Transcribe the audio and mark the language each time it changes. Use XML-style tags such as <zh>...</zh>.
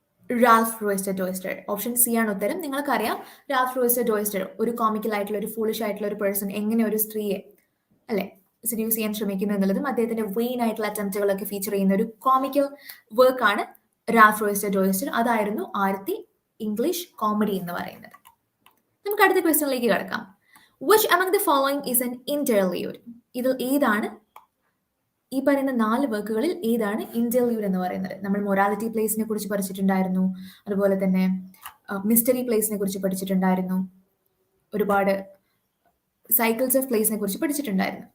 <ml>Ralph റോയിസ്റ്റർ ഡോയിസ്റ്റർ, option C ആണ് ഉത്തരം. നിങ്ങൾക്കറിയാം റാൽഫ് റോയിസ്റ്റർ ഡോയിസ്റ്റർ ഒരു കോമിക്കൽ ആയിട്ടുള്ള ഒരു ഫൂളിഷ് ആയിട്ടുള്ള ഒരു പേഴ്സൺ എങ്ങനെ ഒരു സ്ത്രീയെ, അല്ലെ, സെഡ്യൂസ് ചെയ്യാൻ ശ്രമിക്കുന്നു എന്നുള്ളതും അദ്ദേഹത്തിന്റെ വെയിൻ ആയിട്ടുള്ള അറ്റംപ്റ്റുകളൊക്കെ ഫീച്ചർ ചെയ്യുന്ന ഒരു കോമിക്കൽ വർക്കാണ് റാൽഫ് റോയിസ്റ്റർ ഡോയിസ്റ്റർ. അതായിരുന്നു ആദ്യത്തെ ഇംഗ്ലീഷ് കോമഡി എന്ന് പറയുന്നത്. നമുക്ക് അടുത്ത ക്വസ്റ്റ്യനിലേക്ക് കടക്കാം.</ml> <en>Which among the following is an interlude?</en> <ml>ഇതിൽ ഏതാണ് ഈ പറയുന്ന 4 വർക്കുകളിൽ ഏതാണ് ഇന്റർലൂഡ് എന്ന് പറയുന്നത്? നമ്മൾ മൊറാലിറ്റി പ്ലേസിനെ കുറിച്ച് പഠിച്ചിട്ടുണ്ടായിരുന്നു, അതുപോലെ തന്നെ മിസ്റ്ററി പ്ലേസിനെ കുറിച്ച് പഠിച്ചിട്ടുണ്ടായിരുന്നു, ഒരുപാട് സൈക്കിൾസ് ഓഫ് പ്ലേസിനെ കുറിച്ച് പഠിച്ചിട്ടുണ്ടായിരുന്നു.</ml>